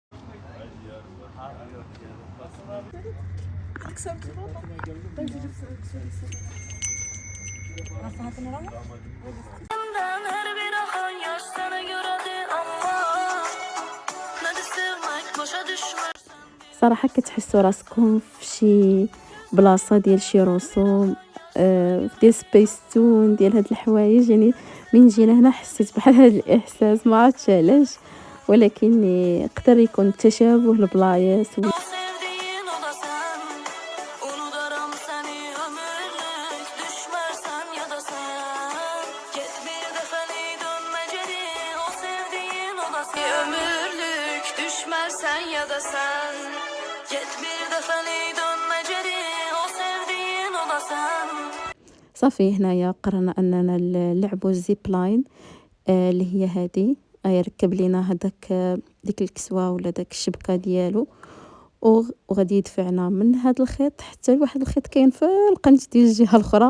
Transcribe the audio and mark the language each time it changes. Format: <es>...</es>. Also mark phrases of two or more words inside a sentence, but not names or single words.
<tr>Benden her bir akan yaş sana göredir ama ne de sevmek boşa düşmez.</tr> <ar>صراحه كتحسوا راسكم في شي بلاصه ديال شي رسوم، ديال سبيستون ديال هاد الحوايج. يعني من جينا هنا حسيت بحال هاد الاحساس، ما عرفتش علاش، ولكن يقدر يكون تشابه البلايص.</ar> <tr>O sevdiğin o da sen. Unuturum seni ömürlük, düşmersen ya da sen. Git bir defeni dönme geri, o sevdiğin o da sen. Ömürlük, düşmersen ya da sen. Git bir defeni dönme geri, o sevdiğin o da sen.</tr> <ar>صافي هنايا قررنا اننا نلعبوا</ar> <en>the zip line,</en> <ar>اللي هي هذه ركب لينا هذاك ديك الكسوه ولا داك الشبكه ديالو، وغادي يدفعنا من هذا الخيط حتى لواحد الخيط كاين في القنت ديال الجهه الاخرى.</ar>